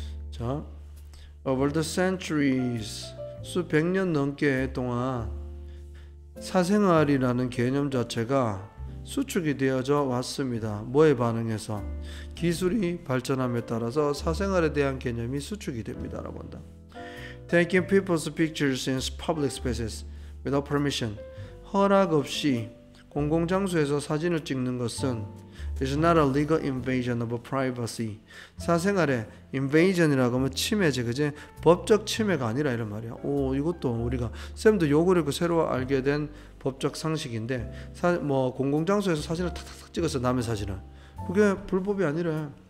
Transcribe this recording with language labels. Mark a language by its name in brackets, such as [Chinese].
[Korean] 자, [English] over the centuries, [Korean] 수백 년 넘게 동안 사생활이라는 개념 자체가 수축이 되어져 왔습니다. 뭐에 반응해서? 기술이 발전함에 따라서 사생활에 대한 개념이 수축이 됩니다 라고 한다. [English] Taking people's pictures in public spaces without permission, [Korean] 허락 없이 공공장소에서 사진을 찍는 것은 [English] is not a legal invasion of privacy. [Korean] 사생활의 invasion이라고 하면 침해지, 그지? 법적 침해가 아니라 이런 말이야. 오, 이것도 우리가 쌤도 요거를 새로 알게 된 법적 상식인데, 뭐 공공장소에서 사진을 탁탁탁 찍어서 남의 사진을, 그게 불법이 아니래.